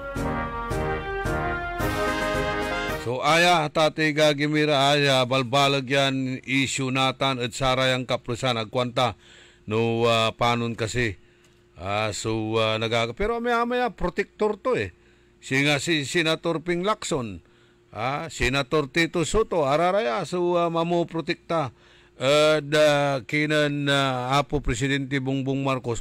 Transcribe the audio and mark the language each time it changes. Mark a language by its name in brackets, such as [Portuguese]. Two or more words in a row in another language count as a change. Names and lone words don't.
[Pangasinan] So aya tate gagimira aya balbalag yan issue natan at sarayang kaplusan agkwanta no panon kasi. Pero maya protector to eh. Singa si Senator Ping Lacson. Senator Tito Soto araraya mamu protekta kinan Apo Presidente Bongbong Marcos.